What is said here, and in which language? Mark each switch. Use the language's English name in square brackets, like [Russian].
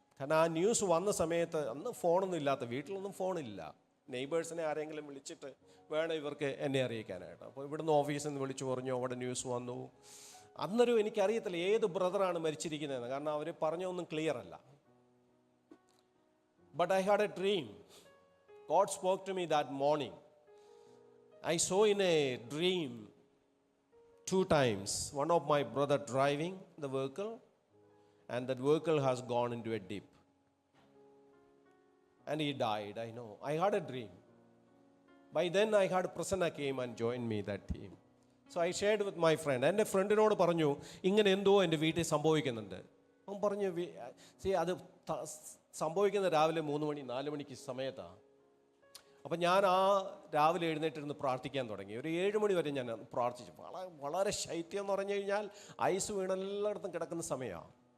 [Malayalam] കാരണം ആ ന്യൂസ് വന്ന സമയത്ത് അന്ന് ഫോണൊന്നും ഇല്ലാത്ത, വീട്ടിലൊന്നും ഫോണില്ല. നെയ്ബേഴ്സിനെ ആരെങ്കിലും വിളിച്ചിട്ട് വേണം ഇവർക്ക് എന്നെ അറിയിക്കാനായിട്ട്. അപ്പോൾ ഇവിടുന്ന് ഓഫീസിൽ നിന്ന് വിളിച്ചു പറഞ്ഞു അവിടെ ന്യൂസ് വന്നു. അന്നൊരു എനിക്കറിയത്തില്ല ഏത് ബ്രദറാണ് മരിച്ചിരിക്കുന്നതെന്ന്, കാരണം അവർ പറഞ്ഞൊന്നും ക്ലിയർ അല്ല. [English] But I had a dream. God spoke to me that morning. I saw in a dream 2 times. One of my brother driving the vehicle, and that vehicle has gone into a dip. And he died, I know. I had a dream. By then I had Prasanna came and joined me that team. So I shared with my friend. [Malayalam] എൻ്റെ ഫ്രണ്ടിനോട് പറഞ്ഞു ഇങ്ങനെ എന്തോ എൻ്റെ വീട്ടിൽ സംഭവിക്കുന്നുണ്ട്. അവൻ പറഞ്ഞു അത് സംഭവിക്കുന്ന രാവിലെ 3 മണി 4 മണിക്ക് സമയത്താണ്. അപ്പം ഞാൻ ആ രാവിലെ എഴുന്നേറ്റിരുന്ന് പ്രാർത്ഥിക്കാൻ തുടങ്ങി. ഒരു 7 മണി വരെ ഞാൻ പ്രാർത്ഥിച്ചു. വളരെ ശൈത്യം എന്ന് പറഞ്ഞു കഴിഞ്ഞാൽ ഐസ് വീണെല്ലായിടത്തും കിടക്കുന്ന സമയമാണ്.